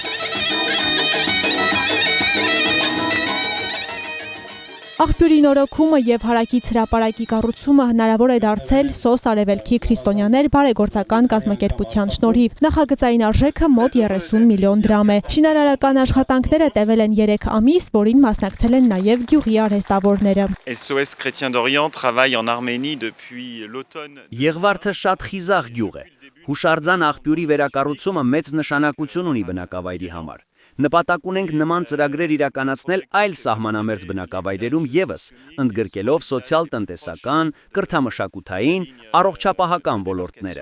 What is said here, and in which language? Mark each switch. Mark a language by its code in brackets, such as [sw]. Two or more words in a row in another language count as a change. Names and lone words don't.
[hy] Աղբյուրի նորոգումը և հարակից հրապարակի կառուցումը հնարավոր է դարձել SOS Արևելքի քրիստոնյաներ բարեգործական կազմակերպության շնորհիվ։ Նախագծային արժեքը մոտ 30 միլիոն դրամ է։ Շինարարական աշխատանքները տևել են 3 ամիս, որին մասնակցել են նաև գյուղի արհեստավորները։ [fr] SOS Chrétien d'Orient travaille en Arménie depuis l'automne։ [hy] Եղվարդը շատ խիզախ գյուղ է։ Հուշարձան աղբյուրի վերակառուցումը մեծ նշանակություն ունի բնակավայրի համար։ Նպատակ ունենք նման ծրագրեր իրականացնել այլ սահմանամերձ բնակավայրերում ևս, ընդգրկելով սոցիալ-տնտեսական, կրթամշակութային, առողջապահական ոլորտները։